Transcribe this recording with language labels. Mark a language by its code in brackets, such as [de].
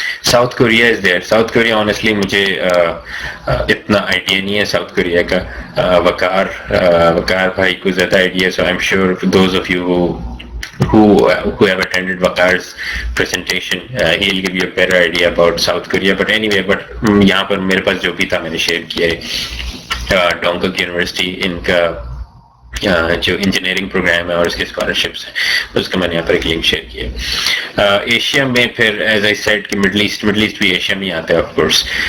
[en] South Korea is there. [ur] South Korea honestly مجھے اتنا idea نہیں ہے ساؤتھ کوریا کا. وقار بھائی کو زیادہ idea. [en] So I am sure those of you who have attended Waqar's presentation, he'll give you a better idea about South Korea. [ur] But anyway, یہاں پر میرے پاس جو بھی تھا میں نے شیئر کیا ہے. ڈونگک یونیورسٹی ان کا جو انجینئرنگ پروگرام ہے اور اس کے اسکالرشپس ہیں، اس کا میں نے یہاں پر ایک لنک شیئر کیا. ایشیا میں پھر ایز آئی سیڈ کہ مڈل ایسٹ بھی ایشیا میں آتا ہے آف کورس.